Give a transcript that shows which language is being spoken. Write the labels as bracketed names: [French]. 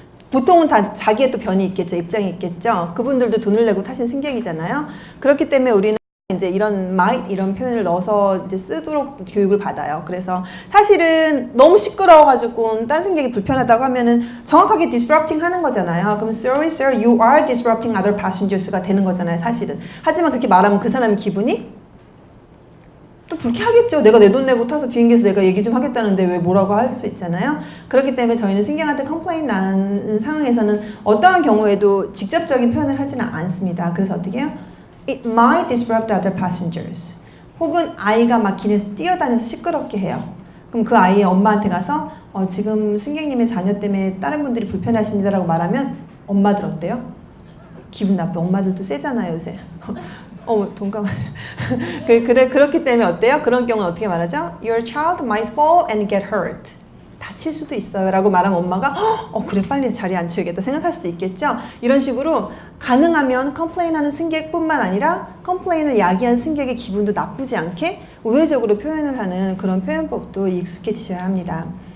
[Korean] 보통은 다 자기의 또 변이 있겠죠. 입장이 있겠죠. 그분들도 돈을 내고 타신 승객이잖아요. 그렇기 때문에 우리는 이제 이런 might 이런 표현을 넣어서 이제 쓰도록 교육을 받아요. 그래서 사실은 너무 시끄러워가지고 딴 승객이 불편하다고 하면은 정확하게 disrupting 하는 거잖아요. [English] 그럼 sorry sir, you are disrupting other passengers가 [Korean] 되는 거잖아요. 사실은. 하지만 그렇게 말하면 그 사람 기분이 또 불쾌하겠죠. 내가 내 돈 내고 타서 비행기에서 내가 얘기 좀 하겠다는데 왜 뭐라고 할 수 있잖아요. 그렇기 때문에 저희는 승객한테 컴플레인 난 상황에서는 어떠한 경우에도 직접적인 표현을 하지는 않습니다. 그래서 어떻게 해요? [English] It might disrupt other passengers. [Korean] 혹은 아이가 막 길에서 뛰어다녀서 시끄럽게 해요. 그럼 그 아이의 엄마한테 가서 지금 승객님의 자녀 때문에 다른 분들이 불편하십니다라고 말하면 엄마들 어때요? 기분 나빠. 엄마들도 세잖아요, 요새. 동감하죠. 그렇기 때문에 어때요? 그런 경우는 어떻게 말하죠? [English] Your child might fall and get hurt. [Korean] 다칠 수도 있어요 라고 말하면 엄마가 그래, 빨리 자리에 앉혀야겠다 생각할 수도 있겠죠. 이런 식으로 가능하면 컴플레인하는 승객뿐만 아니라 컴플레인을 야기한 승객의 기분도 나쁘지 않게 우회적으로 표현을 하는 그런 표현법도 익숙해지셔야 합니다.